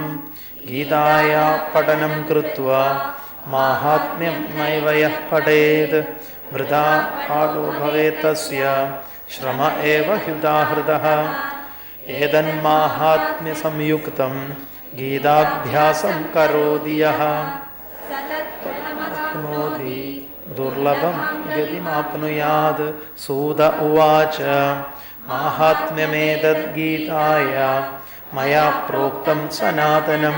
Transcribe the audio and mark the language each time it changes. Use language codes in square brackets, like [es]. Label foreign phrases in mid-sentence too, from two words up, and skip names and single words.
[sa] ഗീതായാ പഠനം കൃത്വാ മാഹാത്മ്യം നൈവ യഃ പഠേത്. വൃഥാ പാഠോ ഭവേത് തസ്യ ശ്രമ ഏവ ഹ്യുദാഹൃതഃ. ഏതന്മാഹാത്മ്യ സംയുക്തം ഗീതാഭ്യാസം കരോതി യഃ ആപ്നോതി दुर्लभं गतिमाप्नुयात्। सूत उवाच माहात्म्यमेतद्गीताय मया प्रोक्तं सनातनं।